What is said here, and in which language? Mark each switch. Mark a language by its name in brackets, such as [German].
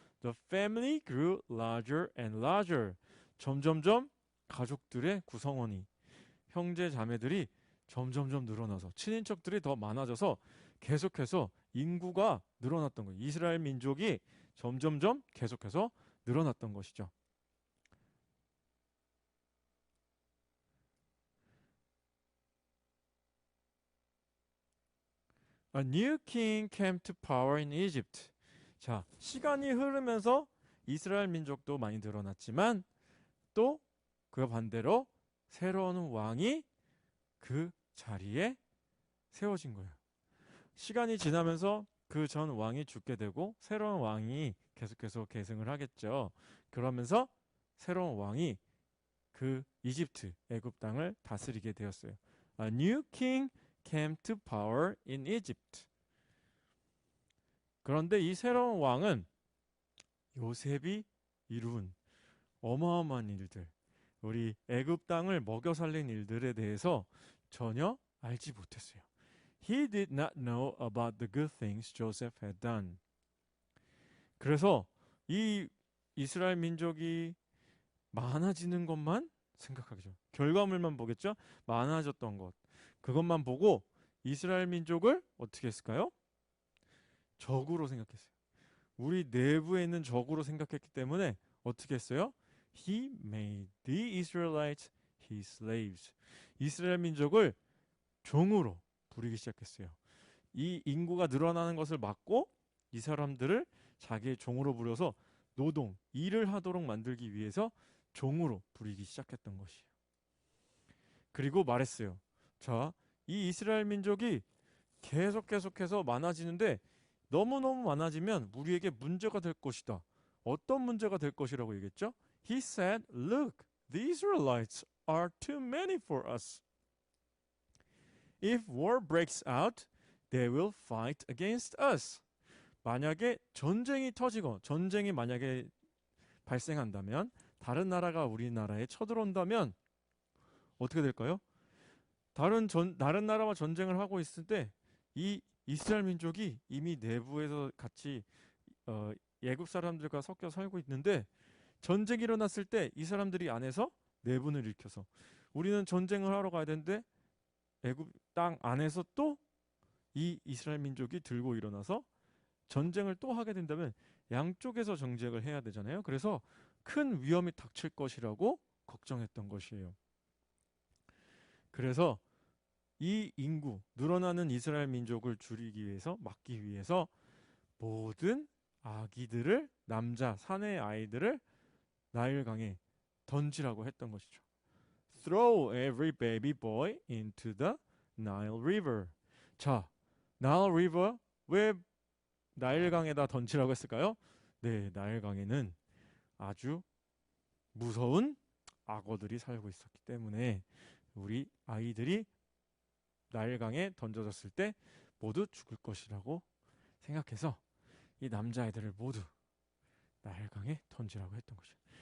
[English] The family grew larger and larger. [Korean] 점점점 가족들의 구성원이, 형제 자매들이 점점점 늘어나서 친인척들이 더 많아져서 계속해서 인구가 늘어났던 거예요. 이스라엘 민족이 점점점 계속해서 늘어났던 것이죠. [English] A new king came to power in Egypt. [Korean] 자, 시간이 흐르면서 이스라엘 민족도 많이 늘어났지만 또 그 반대로 새로운 왕이 그 자리에 세워진 거예요. 시간이 지나면서 그 전 왕이 죽게 되고 새로운 왕이 계속해서 계승을 하겠죠. 그러면서 새로운 왕이 그 이집트, 애굽 땅을 다스리게 되었어요. [English] A new king came to power in Egypt. [Korean] 그런데 이 새로운 왕은 요셉이 이룬 어마어마한 일들, 우리 애굽 땅을 먹여 살린 일들에 대해서 전혀 알지 못했어요. [English] He did not know about the good things Joseph had done. [Korean] 그래서 이 이스라엘 민족이 많아지는 것만 생각하겠죠. 결과물만 보겠죠. 많아졌던 것. 그것만 보고 이스라엘 민족을 어떻게 했을까요? 적으로 생각했어요. 우리 내부에 있는 적으로 생각했기 때문에 어떻게 했어요? [English] He made the Israelites his slaves. [Korean] 이스라엘 민족을 종으로 부리기 시작했어요. 이 인구가 늘어나는 것을 막고 이 사람들을 자기의 종으로 부려서 노동, 일을 하도록 만들기 위해서 종으로 부리기 시작했던 것이에요. 그리고 말했어요. 자, 이 이스라엘 민족이 계속해서 많아지는데 너무너무 많아지면 우리에게 문제가 될 것이다. 어떤 문제가 될 것이라고 얘기했죠? [English] He said, look, the Israelites are too many for us. If war breaks out, they will fight against us. [Korean] 만약에 전쟁이 터지고 전쟁이 만약에 발생한다면 다른 나라가 우리나라에 쳐들어온다면 어떻게 될까요? 다른 나라와 전쟁을 하고 있을 때 이 이스라엘 민족이 이미 내부에서 같이 애굽 사람들과 섞여 살고 있는데 전쟁이 일어났을 때 이 사람들이 안에서 내분을 일으켜서 우리는 전쟁을 하러 가야 되는데 애굽 땅 안에서 또 이 이스라엘 민족이 들고 일어나서 전쟁을 또 하게 된다면 양쪽에서 정쟁을 해야 되잖아요. 그래서 큰 위험이 닥칠 것이라고 걱정했던 것이에요. 그래서 이 인구, 늘어나는 이스라엘 민족을 줄이기 위해서, 막기 위해서 모든 아기들을, 남자, 사내 아이들을 나일강에 던지라고 했던 것이죠. [English] Throw every baby boy into the Nile River. [Korean] 자, Nile River, 왜 나일강에다 던지라고 했을까요? 네, 나일강에는 아주 무서운 악어들이 살고 있었기 때문에 우리 아이들이 나일강에 던져졌을 때 모두 죽을 것이라고 생각해서 이 남자아이들을 모두 나일강에 던지라고 했던 것이죠.